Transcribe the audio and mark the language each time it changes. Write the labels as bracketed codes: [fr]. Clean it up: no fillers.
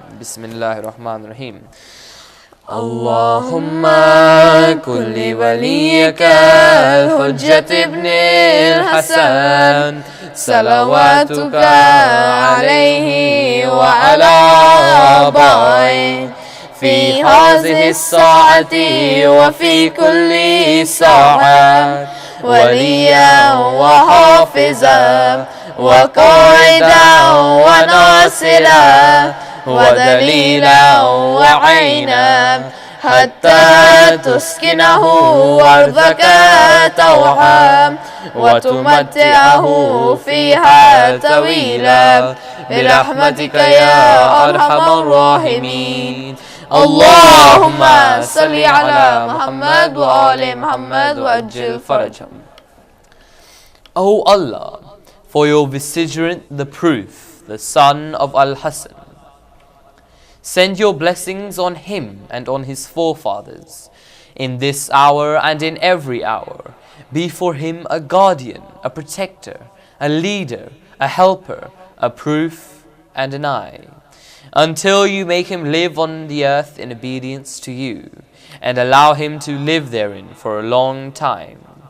[ar] Bismillahir Rahmanir Rahim. Allahumma kulli waliyaka al-Hujjat ibn al-Hasan salawatuka alayhi wa ala abai في هذه الساعة وفي كل ساعة وليا وحافظا وقائدا وناصرا ودليلا وعينا حتى تسكنه أرضك طوعا وتمتعه فيها طويلا برحمتك يا أرحم الراحمين. اللهم صل على محمد وآل محمد وأجل فرجهم. [en] O Allah, for your vicegerent, the proof, the son of Al-Hasan, send your blessings on him and on his forefathers in this hour and in every hour. Be for him a guardian, a protector, a leader, a helper, a proof and an eye, until you make him live on the earth in obedience to you, and allow him to live therein for a long time.